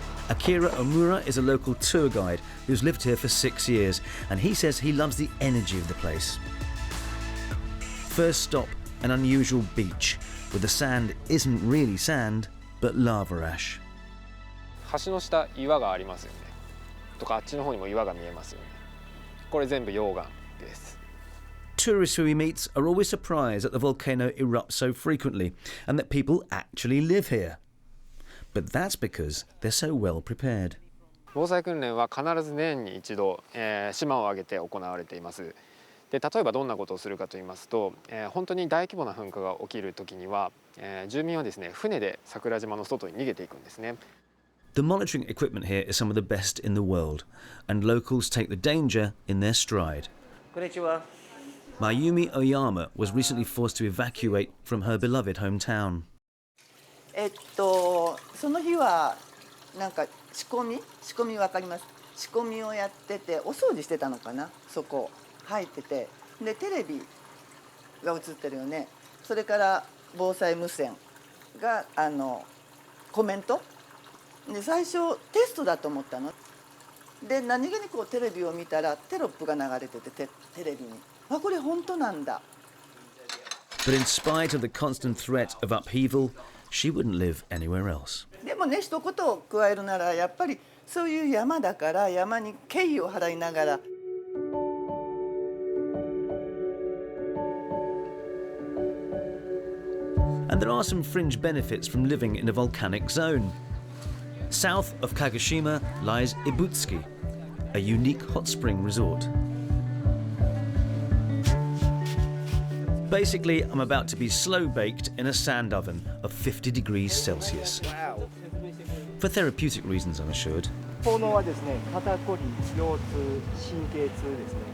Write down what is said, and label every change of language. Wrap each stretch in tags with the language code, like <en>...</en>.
<en>Akira Omura is a local tour guide who's lived here for 6 years, and he says he loves the energy of the place. First stop, an unusual beach, where the sand isn't really sand, but lava ash.</en> <ja>橋の下岩がありますよね。とかあっちの方にも岩が見えますよね。これ全部溶岩です。</ja> <en>Tourists who he meets are always surprised that the volcano erupts so frequently and that people actually live here. But that's because they're so well prepared.</en> <ja>防災訓練は必ず年に一度、島を挙げて行われています。で例えばどんなことをするかと言いますと、本当に大規模な噴火が起きる時には、住民はですね船で桜島の外に逃げていくんですね。</ja> <en>The monitoring equipment here is some of the best in the world, and locals take the danger in their stride.</en> <ja>Konnichiwa.</ja> <en>Mayumi Oyama was recently forced to evacuate from her beloved hometown.</en> <ja>その日はなんか仕込みわかります。仕込みをやっててお掃除してたのかな、そこ入ってて、でテレビが映ってるよね。それから防災無線がコメントで最初テストだと思ったの。で何気にこうテレビを見たらテロップが流れててテレビに、あこれ本当なんだ。</ja> <en>But in spite of the constant threat of upheaval, she wouldn't live anywhere else.</en> <ja>でもね一言を加えるならやっぱりそういう山だから山に敬意を払いながら。</ja> <en>And there are some fringe benefits from living in a volcanic zone. South of Kagoshima lies Ibutsuki, a unique hot spring resort. Basically, I'm about to be slow-baked in a sand oven of 50 degrees Celsius. For therapeutic reasons, I'm assured.</en> <ja>効能はですね、肩こり、腰痛、神経痛ですね。</ja>